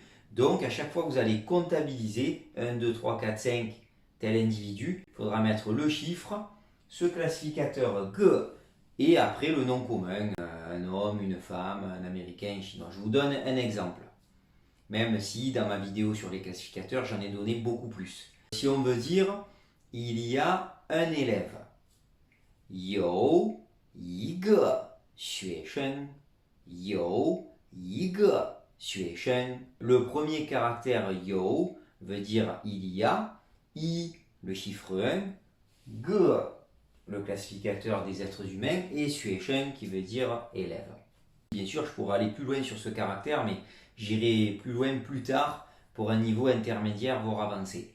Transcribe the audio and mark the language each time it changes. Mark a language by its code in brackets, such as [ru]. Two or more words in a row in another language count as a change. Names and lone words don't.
[fr] Donc à chaque fois que vous allez comptabiliser 1, 2, 3, 4, 5 tel individu, il faudra mettre le chiffre, ce classificateur Ge, et après le nom commun, un homme, une femme, un américain, un chinois. Je vous donne un exemple. Même si dans ma vidéo sur les classificateurs, j'en ai donné beaucoup plus. Si on veut dire, il y a un élève. [zh] You, 一个学生. You, 一个学生. [fr] Le premier caractère you veut dire il y a. I, le chiffre 1. Ge, le classificateur des êtres humains, et Xueshen qui veut dire élève. Bien sûr, je pourrais aller plus loin sur ce caractère, mais j'irai plus loin plus tard pour un niveau intermédiaire, voire avancé.